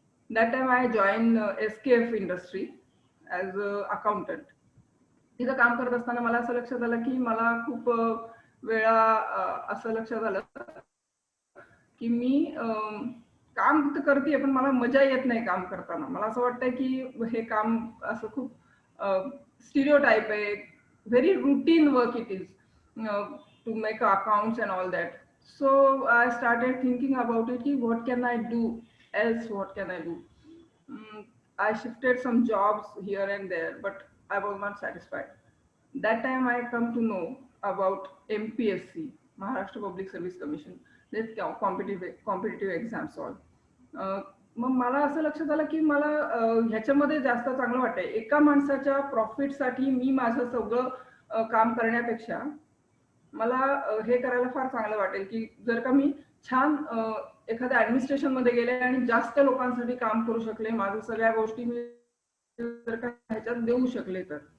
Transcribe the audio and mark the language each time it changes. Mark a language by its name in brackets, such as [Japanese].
[English] That time I joined SKF industry as accountant. [Marathi] तिथं काम करत असताना मला असं लक्षात आलं की मला खूप वेळा असं लक्षात आलं की मी काम तर करते पण मला मजा येत नाही काम करताना. मला असं वाटतंय की हे काम असं खूप स्टिरियोटाइप आहे, [English] Very routine work it is to make accounts and all that. So I started thinking about it की what can I do else, what can I do? I shifted some jobs here and there, but I was not satisfied. That time I come to know about MPSC, Maharashtra Public Service Commission, this competitive exams all. [Marathi] मग मला असं लक्षात आलं की मला ह्याच्यामध्ये जास्त चांगलं वाटतंय. एका माणसाच्या प्रॉफिटसाठी मी माझं सगळं काम करण्यापेक्षा मला हे करायला फार चांगलं वाटेल की जर का मी छान एखाद्या ऍडमिनिस्ट्रेशन मध्ये गेले आणि जास्त लोकांसाठी काम करू शकले, माझ्या सगळ्या गोष्टी मी जर का ह्याच्यात देऊ शकले तर.